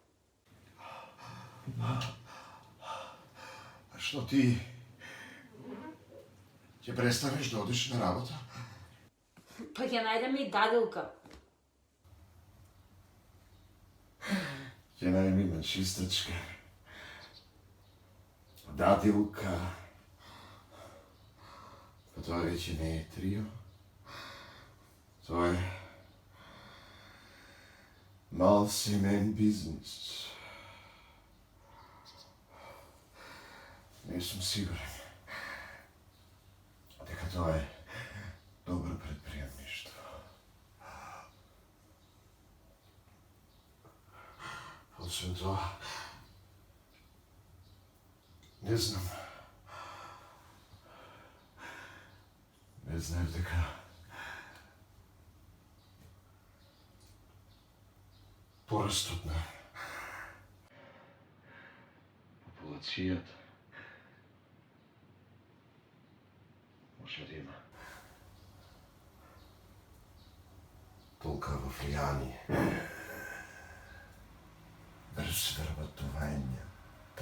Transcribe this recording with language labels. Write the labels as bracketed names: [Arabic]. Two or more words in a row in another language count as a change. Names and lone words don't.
[Macedonian] А што ти ќе престанеш да одиш на работа? Па ќе најдеме и дадилка. Ќе најдеме чистачка. Дадилка. [Bulgarian] Pa това вече не е трио. Това е мал семейен бизнес. Не съм сигурен дека това е добро предприемништво. Освен това, не знам. [Macedonian] Не знаеш дека порастот на популацијата може да има толкова влияние врз вработувањата.